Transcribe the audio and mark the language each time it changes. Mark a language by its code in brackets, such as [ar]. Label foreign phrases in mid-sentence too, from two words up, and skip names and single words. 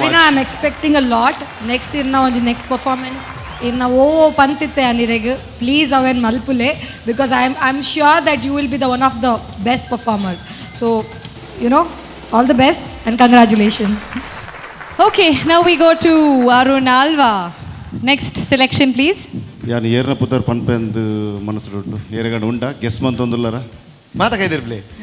[en] Lavina, I'm expecting a lot. Next [tcy] ಇರ್ನ ಒಂಜಿ [en] next performance [tcy] ಇರ್ನ ಪಂತಿತ್ತೆ ಅನಿರೆಗೆ. [en] Please [tcy] ಅವೆನ್ ಮಲ್ಪುಲೆ [en] because I'm sure that you will be the one of the best performer. So, you know, all the best and congratulations. Okay, now we go to Arun Alva. Next selection, please. [tcy] ಯಾನು ಏರ್ನ ಪುದರ್ ಪನ್ಪೆಂದು ಮನಸ್ಸುಡು ಏರಗಂಡು ಉಂಡ ಗೆಸ್ ಮಂತೊಂದುಲ್ಲರ ಮಾತ ಕೈದಿರ್ ಪ್ಲೇ.